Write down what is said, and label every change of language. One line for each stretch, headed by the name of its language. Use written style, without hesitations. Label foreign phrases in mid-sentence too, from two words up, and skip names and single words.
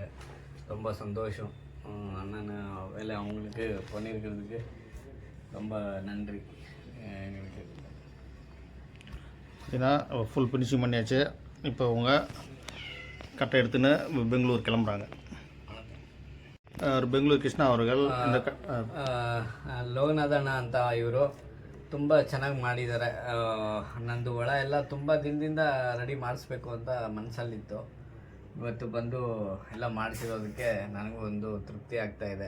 Tamil: ரொம்ப சந்தோஷம். அண்ணன் வேலை அவங்களுக்கு பண்ணியிருக்கிறதுக்கு ரொம்ப நன்றி. எங்களுக்கு ஏன்னா ஃபுல் ஃபினிஷிங் பண்ணியாச்சு. இப்போ அவங்க கட்டை எடுத்துன்னு பெங்களூர் கிளம்புறாங்க. ಬೆಂಗಳೂರು ಕೃಷ್ಣ ಅವர்கள்
Kannada: ಲೋಕನಾಥಣ್ಣ ಅಂತ ಇವರು ತುಂಬ ಚೆನ್ನಾಗಿ ಮಾಡಿದ್ದಾರೆ. ನಂದು ಒಳ ಎಲ್ಲ ತುಂಬ ದಿನದಿಂದ ರೆಡಿ ಮಾಡಿಸ್ಬೇಕು ಅಂತ ಮನಸ್ಸಲ್ಲಿತ್ತು. ಇವತ್ತು ಬಂದು ಎಲ್ಲ ಮಾಡಿಸಿರೋದಕ್ಕೆ ನನಗೂ ಒಂದು ತೃಪ್ತಿ ಆಗ್ತಾ ಇದೆ.